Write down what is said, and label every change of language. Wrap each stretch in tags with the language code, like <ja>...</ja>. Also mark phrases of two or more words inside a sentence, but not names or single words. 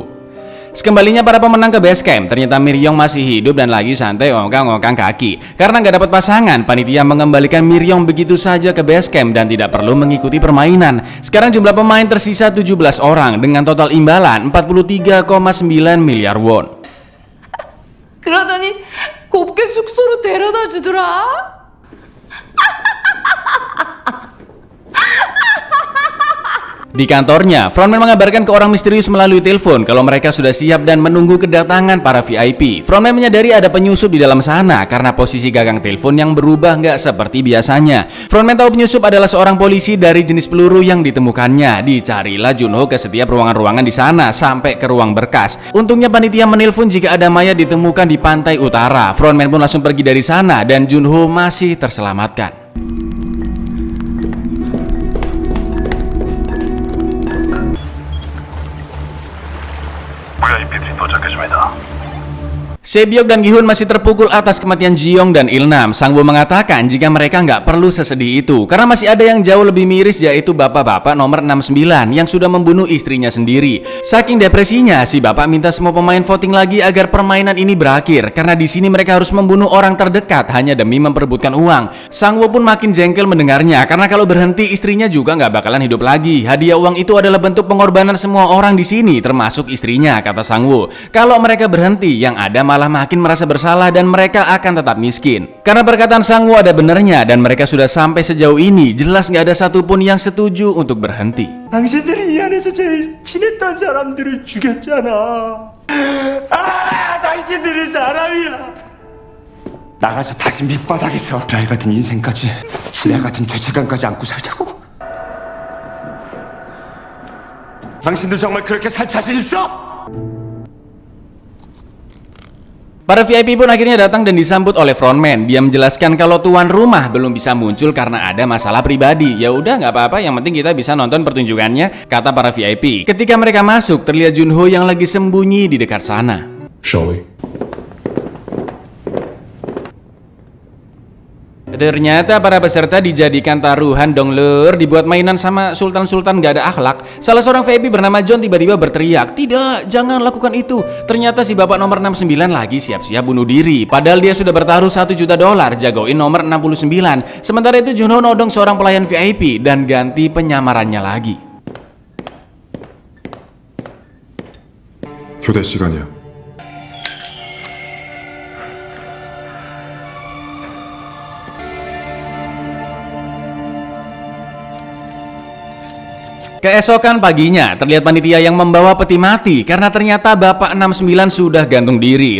<id>Sekembalinya para pemenang ke base camp, ternyata Miryong masih hidup dan lagi santai ngongkang-ngongkang kaki. Karena nggak dapat pasangan, panitia mengembalikan Miryong begitu saja ke base camp dan tidak perlu mengikuti permainan. Sekarang jumlah pemain tersisa 17 orang dengan total imbalan 43,9 miliar won.</id> <ko>그러더니 곱게 숙소로 데려다 주더라.</ko> <id>Di kantornya, frontman mengabarkan ke orang misterius melalui telepon kalau mereka sudah siap dan menunggu kedatangan para VIP. Frontman menyadari ada penyusup di dalam sana karena posisi gagang telepon yang berubah nggak seperti biasanya. Frontman tahu penyusup adalah seorang polisi dari jenis peluru yang ditemukannya. Dicarilah Junho ke setiap ruangan-ruangan di sana sampai ke ruang berkas. Untungnya panitia menelpon jika ada mayat ditemukan di pantai utara. Frontman pun langsung pergi dari sana dan Junho masih terselamatkan.</id> <ko>VIP들이 도착해 줍니다.</ko> <id>Sebyok dan Gi-hun masih terpukul atas kematian Ji-young dan Il-nam. Sang-woo mengatakan jika mereka nggak perlu sesedih itu karena masih ada yang jauh lebih miris, yaitu bapak-bapak nomor 69 yang sudah membunuh istrinya sendiri. Saking depresinya, si bapak minta semua pemain voting lagi agar permainan ini berakhir karena di sini mereka harus membunuh orang terdekat hanya demi memperebutkan uang. Sang-woo pun makin jengkel mendengarnya karena kalau berhenti istrinya juga nggak bakalan hidup lagi. Hadiah uang itu adalah bentuk pengorbanan semua orang di sini termasuk istrinya, kata Sang-woo. Kalau mereka berhenti, yang ada malah makin merasa bersalah dan mereka akan tetap miskin. Karena perkataan Sang-woo ada benernya dan mereka sudah sampai sejauh ini, jelas nggak ada satupun yang setuju untuk berhenti.</id> <ko>당신들이 이 안에서 제일 친했던 사람들을 죽였잖아. 당신들이 사람이야. 나가서 다시 밑바닥에서 별 같은 인생까지, 지뢰 같은 죄책감까지 안고 살자고? 당신들 정말 그렇게 살 자신 있어?</ko> <id>Para VIP pun akhirnya datang dan disambut oleh frontman. Dia menjelaskan kalau tuan rumah belum bisa muncul karena ada masalah pribadi. Ya udah nggak apa-apa, yang penting kita bisa nonton pertunjukannya, kata para VIP. Ketika mereka masuk, terlihat Junho yang lagi sembunyi di dekat sana.</id> <en>Shall we?</en> <id>Ternyata para peserta dijadikan taruhan dong lur, dibuat mainan sama sultan-sultan gak ada akhlak. Salah seorang VIP bernama John tiba-tiba berteriak, "Tidak, jangan lakukan itu." Ternyata si bapak nomor 69 lagi siap-siap bunuh diri. Padahal dia sudah bertaruh $1 juta jagoin nomor 69. Sementara itu Junho nodong seorang pelayan VIP dan ganti penyamarannya lagi.</id> <ko>교대 시간이야.</ko> <id>Keesokan paginya, terlihat panitia yang membawa peti mati karena ternyata Bapak 69 sudah gantung diri.</id>